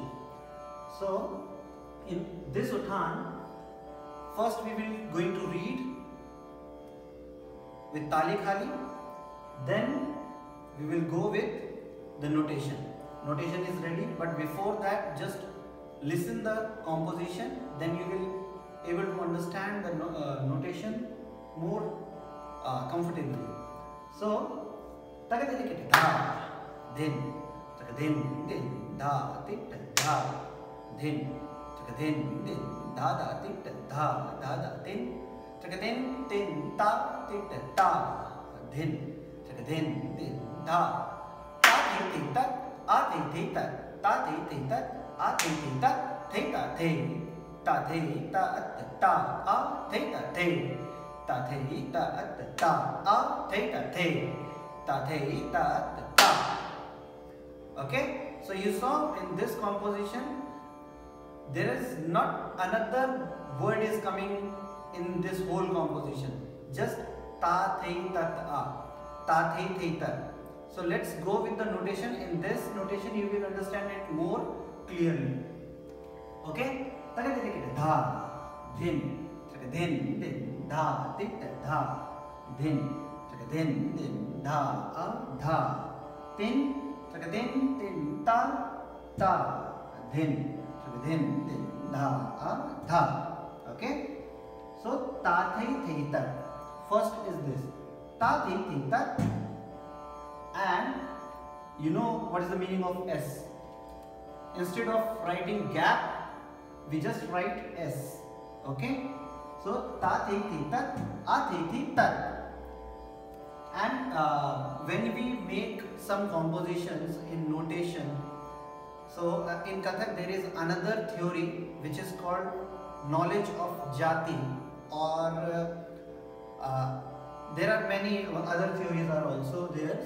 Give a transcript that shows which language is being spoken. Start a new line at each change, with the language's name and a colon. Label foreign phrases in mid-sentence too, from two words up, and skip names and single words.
English: So in this Uthan, first we will going to read with Tali Khali, then we will go with the notation. Notation is ready, but before that just listen the composition, then you will able to understand the notation more comfortably. So tagadikiti da din tagadin din da tit da din tagadin din da da tit da da da din tagadin din ta tit ta din tagadin din da ta thi thi tat a thi thi tat ta thi thi tat a thi thi tat thi ta thi ta thi ta at ta a thi ta thi ta thi ta at ta a thi ta thi ta thi ta at ta. Okay, so you saw in this composition there is not another word is coming in this whole composition, just ta thi tat a, ta thi thi tat. So let's go with the notation. In this notation you will understand it more clearly. Okay, dha din din din dha tit dha din din dha a dha tin din ta ta din din dha a dha. Okay, so ta thai thai tat, first is this ta thai thai tat, and you know what is the meaning of S. Instead of writing gap we just write S. Okay, so ta thi thi tat a thi thi tat. And when we make some compositions in notation, so in Kathak there is another theory which is called knowledge of jati, or there are many other theories are also there.